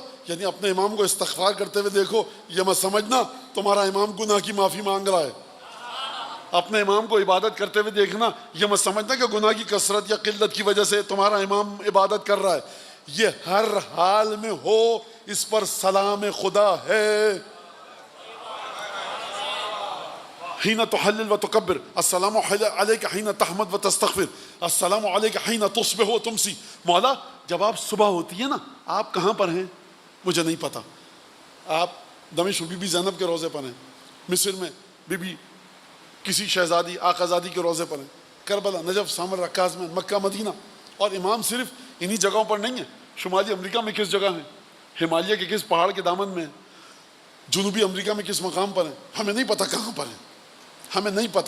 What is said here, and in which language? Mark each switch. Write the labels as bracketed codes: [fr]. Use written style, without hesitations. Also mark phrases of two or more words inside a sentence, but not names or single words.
[ur] یعنی اپنے امام کو استغفار کرتے ہوئے دیکھو، یہ مت سمجھنا تمہارا امام گناہ کی معافی مانگ رہا ہے۔ اپنے امام کو عبادت کرتے ہوئے دیکھنا، یہ مت سمجھنا کہ گناہ کی کثرت یا قلت کی وجہ سے تمہارا امام عبادت کر رہا ہے۔ یہ ہر حال میں ہو، اس پر سلام خدا ہے۔ [ar] حین تحلل و تکبر، السلام علیک حین تحمد و تستغفر، السلام علیک حین تصبح و تمسی۔ [ur] مولا جب آپ صبح ہوتی ہے نا، آپ کہاں پر ہیں مجھے نہیں پتا، آپ دمشق بی بی زینب کے روضے پر ہیں، مصر میں بی بی کسی شہزادی آقازادی کے روضے پر ہیں، کربلا، نجف، سامر، رکاز میں، مکہ، مدینہ۔ اور امام صرف انہی جگہوں پر نہیں ہیں، شمالی امریکہ میں کس جگہ ہیں، ہمالیہ کے کس پہاڑ کے دامن میں ہیں، جنوبی امریکہ میں کس مقام پر ہیں، ہمیں نہیں پتا کہاں پر ہیں، ہمیں نہیں پتا۔